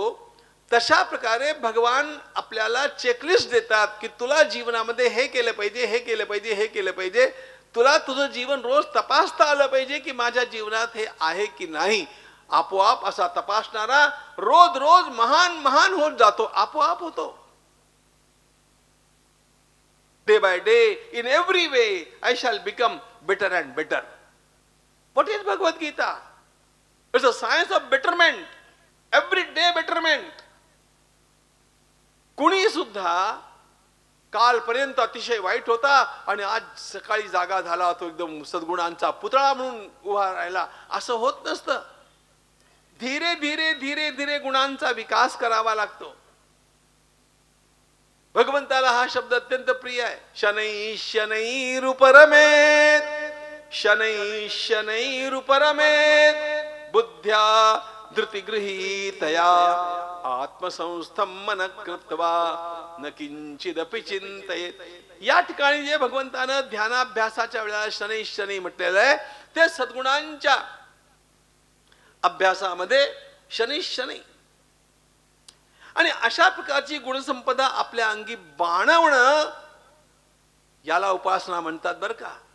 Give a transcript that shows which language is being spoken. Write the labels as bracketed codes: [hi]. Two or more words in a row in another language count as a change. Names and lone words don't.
[mr] तशा प्रकारे भगवान आपल्याला चेकलिस्ट देतात की तुला जीवनामध्ये हे केलं पाहिजे, हे केलं पाहिजे, हे केलं पाहिजे. तुला तुझं जीवन रोज तपासता आलं पाहिजे की माझ्या जीवनात हे आहे की नाही. आपोआप असा तपासणारा रोज रोज महान महान होत जातो. आपोआप होतो. [en] day by day, in every way I shall become better and better. What is Bhagavad Gita? It's a science of betterment. Every day betterment. [mr] कुणी सुद्धा कालपर्यंत अतिशय वाईट होता आणि आज सकाळी जागा झाला, तो एकदम सद्गुणांचा पुतळा म्हणून उभा राहिला, असं होत नसतं. [hi] धीरे धीरे धीरे धीरे [mr] गुणांचा विकास करावा लागतो. भगवंताला हा शब्द अत्यंत प्रिय आहे. [sa] शनै शनैरुपरमेत, शनै शनैरुपरमेत, बुद्ध्या धृतिगृहीतया आत्मसंस्थं मन कृत्वा न किंचिदपि चिंतयेत. [mr] या ठिकाणी जे भगवंतानं ध्यानाभ्यासाच्या वेळेला [sa] शनै शनै [mr] म्हटलेलं आहे ते सद्गुणांच्या अभ्यासामध्ये [sa] शनै शनै. [mr] आणि अशा प्रकारची गुणसंपदा आपल्या अंगी बाणवणं याला उपासना म्हणतात बरं का.